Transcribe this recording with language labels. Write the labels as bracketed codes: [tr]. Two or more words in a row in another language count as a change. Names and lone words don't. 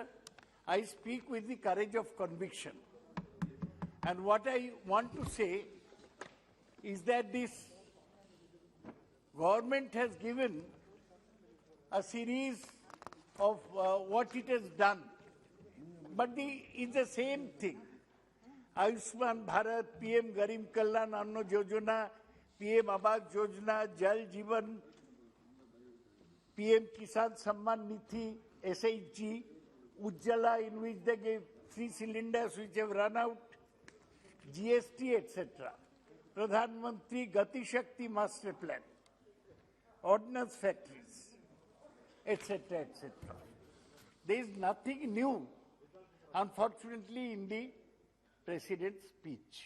[en] I speak with the courage of conviction. And what I want to say is that this government has given a series of what it has done. But it's the same thing. Ayushman Bharat, PM Garib Kalyan Anna Yojana, PM Awas Yojana, Jal Jeevan PM Kisan Samman Nithi, SHG, Ujjala, in which they gave 3 cylinders which have run out, GST, etc. Pradhan Mantri Gati Shakti Master Plan, ordnance factories, etc., etc. There is nothing new, unfortunately, in the President's speech.